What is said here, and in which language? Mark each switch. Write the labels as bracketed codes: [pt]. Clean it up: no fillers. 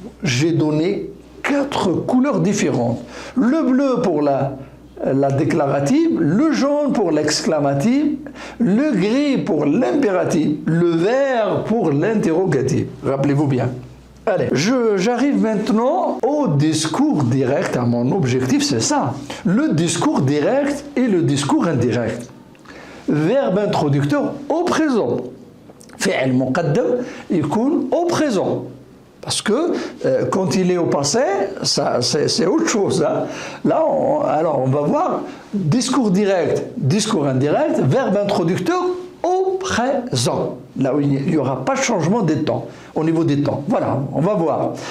[fr] J'ai donné 4 couleurs différentes. Le bleu pour la déclarative, le jaune pour l'exclamative, le gris pour l'impérative, le vert pour l'interrogative. Rappelez-vous bien. Allez, j'arrive maintenant au discours direct. À mon objectif, c'est ça. Le discours direct et le discours indirect. Verbe introducteur au présent. [ar] فعل مقدم يكون [fr] au présent. Parce que quand il est au passé, c'est autre chose. Hein. Là, on va voir discours direct, discours indirect, verbe introducteur au présent. Là où il n'y aura pas de changement des temps, au niveau des temps. Voilà, on va voir.